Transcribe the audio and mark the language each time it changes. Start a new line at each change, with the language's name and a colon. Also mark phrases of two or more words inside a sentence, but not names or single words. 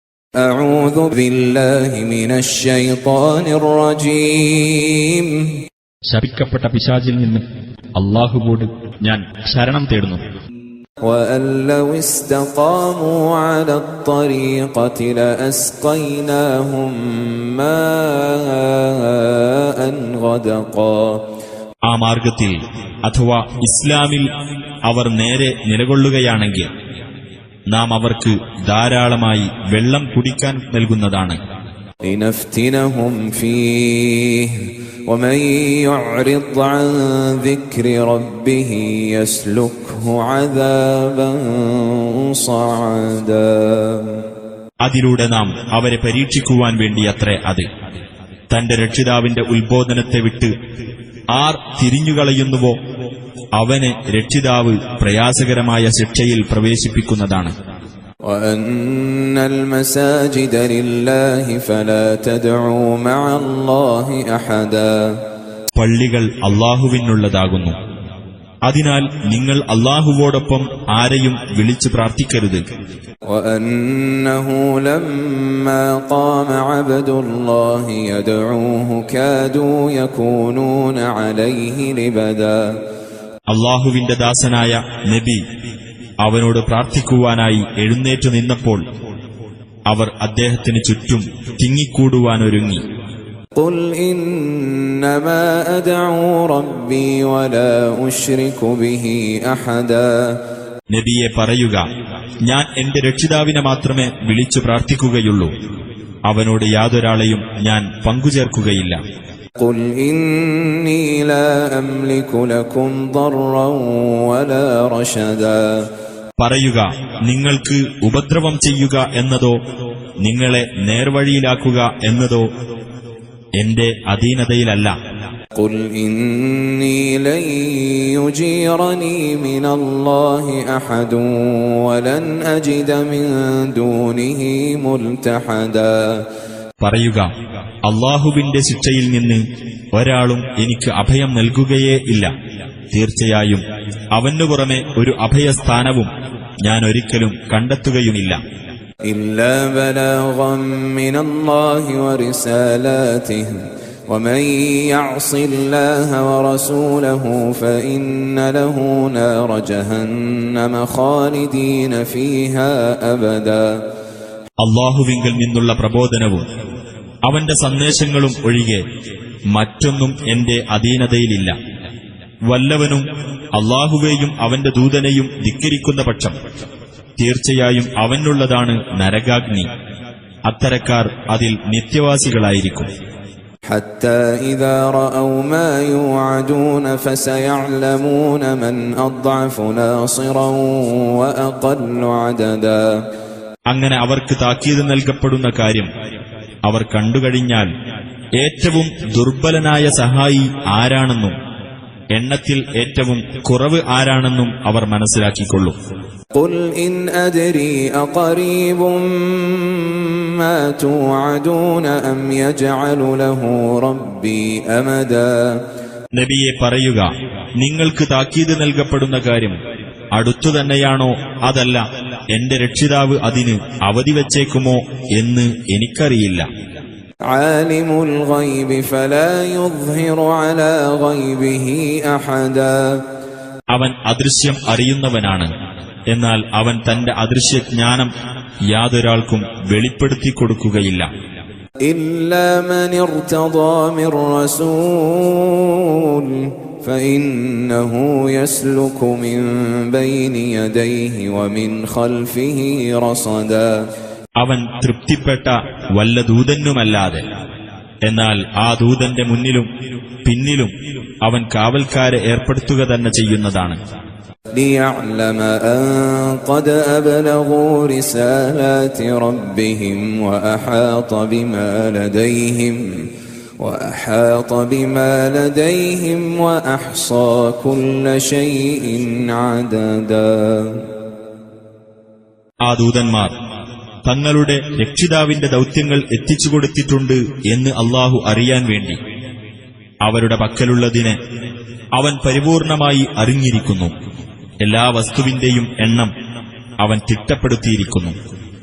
Arabic: أعوذ بالله من الشيطان الرجيم
Malayalam: ശപിക്കപ്പെട്ട പിശാചിൽ നിന്ന് അല്ലാഹുവോട് ഞാൻ ശരണം തേടുന്നു.
Arabic: وأن لو استقاموا على الطريقة لأسقيناهم ماء غدقا.
Malayalam: ആ മാർഗത്തിൽ അഥവാ ഇസ്ലാമിൽ അവർ നേരെ നിലകൊള്ളുകയാണെങ്കിൽ നാം അവർക്ക് ധാരാളമായി വെള്ളം കുടിക്കാൻ നൽകുന്നതാണ്.
Arabic: لنفتنهم فيه ومن يعرض عن ذكر ربه يسلكه عذابا صعدا.
Malayalam: അതിലൂടെ നാം അവരെ പരീക്ഷിക്കുവാൻ വേണ്ടിയത്രേ അത്. തന്റെ രക്ഷിതാവിന്റെ ഉത്ബോധനത്തെ വിട്ട് ആർ തിരിഞ്ഞുകളയുന്നുവോ അവനെ രക്ഷിതാവ് പ്രയാസകരമായ ശിക്ഷയിൽ പ്രവേശിപ്പിക്കുന്നതാണ്.
Arabic: وَأَنَّ الْمَسَاجِدَ لِلَّهِ فَلَا تَدْعُوا مَعَ اللَّهِ أَحَدًا.
Malayalam: പള്ളികൾ അല്ലാഹുവിനുള്ളതാകുന്നു, അതിനാൽ നിങ്ങൾ അല്ലാഹുവോടൊപ്പം ആരെയും വിളിച്ചു പ്രാർത്ഥിക്കരുത്.
Arabic: وَأَنَّهُ لَمَّا قَامَ عَبْدُ اللَّهِ يَدْعُوهُ كَادُوا يَكُونُونَ عَلَيْهِ لِبَدًا.
Malayalam: അല്ലാഹുവിന്റെ ദാസനായ നബി അവനോട് പ്രാർത്ഥിക്കുവാനായി എഴുന്നേറ്റു നിന്നപ്പോൾ അവർ അദ്ദേഹത്തിന് ചുറ്റും തിങ്ങിക്കൂടുവാനൊരുങ്ങി.
Arabic: قُلْ إِنَّمَا أَدْعُو رَبِّي وَلَا أُشْرِكُ بِهِ أَحَدًا.
Malayalam: നബിയെ പറയുക, ഞാൻ എന്റെ രക്ഷിതാവിനെ മാത്രമേ വിളിച്ചു പ്രാർത്ഥിക്കുകയുള്ളൂ, അവനോട് യാതൊരാളെയും ഞാൻ പങ്കുചേർക്കുകയില്ല.
Arabic: قُلْ إِنِّي لَا أَمْلِكُ لَكُمْ ضَرًّا وَلَا رَشَدًا.
Malayalam: പറയുക, നിങ്ങൾക്ക് ഉപദ്രവം ചെയ്യുക എന്നതോ നിങ്ങളെ നേർവഴിയിലാക്കുക എന്നതോ എന്റെ അധീനതയിലല്ല.
Arabic: قُلْ إِنِّي لَن يُجِيرَنِي مِنَ اللَّهِ أَحَدٌ وَلَنْ أَجِدَ مِن دُونِهِ مُلْتَحَدًا.
Malayalam: പറയുക, അല്ലാഹുവിന്റെ ശിക്ഷയിൽ നിന്ന് ഒരാളും എനിക്ക് അഭയം നൽകുകയേ ഇല്ല. തീർച്ചയായും അവനു പുറമെ ഒരു അഭയസ്ഥാനവും ഞാൻ ഒരിക്കലും കണ്ടെത്തുകയുമില്ല.
Arabic: إِلَّا بَلَاغًا مِّنَ اللَّهِ وَرِسَالَاتِهِ وَمَن يَعْصِ اللَّهَ وَرَسُولَهُ فَإِنَّ لَهُ نَارَ جَهَنَّمَ خَالِدِينَ فِيهَا أَبَدًا.
Malayalam: അല്ലാഹുവിങ്കൽ നിന്നുള്ള പ്രബോധനവും അവന്റെ സന്ദേശങ്ങളും ഒഴികെ മറ്റൊന്നും എന്റെ അധീനതയിലില്ല. വല്ലവനും അല്ലാഹുവേയും അവന്റെ ദൂതനെയും ധിക്കരിക്കുന്ന പക്ഷം തീർച്ചയായും അവനുള്ളതാണ് നരകാഗ്നി. അത്തരക്കാർ അതിൽ നിത്യവാസികളായിരിക്കും.
Arabic: حتى إذا رأوا ما يوعدون فسيعلمون من أضعف ناصرا وأقل عددا.
Malayalam: അങ്ങനെ അവർക്ക് താക്കീത് നൽകപ്പെടുന്ന കാര്യം അവർ കണ്ടുകഴിഞ്ഞാൽ ഏറ്റവും ദുർബലനായ സഹായി ആരാണെന്നും എണ്ണത്തിൽ ഏറ്റവും കുറവ് ആരാണെന്നും അവർ മനസ്സിലാക്കിക്കൊള്ളും.
Arabic: قُلْ إِنْ أَدْرِي أَقَرِيبٌ مَا تُوعَدُونَ أَمْ يَجْعَلُ لَهُ رَبِّي أَمَدًا.
Malayalam: നബിയെ പറയുക, നിങ്ങൾക്ക് താക്കീത് നൽകപ്പെടുന്ന കാര്യം അടുത്തുതന്നെയാണോ അതല്ല എന്റെ രക്ഷിതാവ് അതിന് അവധി വച്ചേക്കുമോ എന്ന് എനിക്കറിയില്ല.
Arabic: عَالِمُ الْغَيْبِ فَلَا يُظْهِرُ عَلَى غَيْبِهِ أَحَدًا.
Malayalam: അവൻ അദൃശ്യം അറിയുന്നവനാണ്, എന്നാൽ അവൻ തന്റെ അദൃശ്യജ്ഞാനം യാതൊരാൾക്കും വെളിപ്പെടുത്തിക്കൊടുക്കുകയില്ല.
Arabic: إِلَّا مَنِ ارْتَضَى مِن رَّسُولٍ فَإِنَّهُ يَسْلُكُ مِن بَيْنِ يَدَيْهِ وَمِنْ خَلْفِهِ رَصَدًا.
Malayalam: അവൻ തൃപ്തിപ്പെട്ട വല്ല ദൂതനുമല്ലാതെ, എന്നാൽ ആ ദൂതന്റെ മുന്നിലും പിന്നിലും അവൻ കാവൽക്കാരെ ഏർപ്പെടുത്തുക തന്നെ ചെയ്യുന്നതാണ്.
Arabic: لِيَعْلَمَ أَن قَدْ أَبْلَغُوا رِسَالَاتِ رَبِّهِمْ وَأَحَاطَ بِمَا لَدَيْهِمْ وَأَحْصَى كُلَّ شَيْءٍ عَدَدًا.
Malayalam: ആ ദൂതന്മാർ തങ്ങളുടെ രക്ഷിതാവിന്റെ ദൗത്യങ്ങൾ എത്തിച്ചുകൊടുത്തിട്ടുണ്ട് എന്ന് അല്ലാഹു അറിയാൻ വേണ്ടി അവരുടെ പക്കലുള്ളതിനെ അവൻ പരിപൂർണമായി അറിഞ്ഞിരിക്കുന്നു. എല്ലാ വസ്തുവിന്റെയും എണ്ണം അവൻ തിട്ടപ്പെടുത്തിയിരിക്കുന്നു.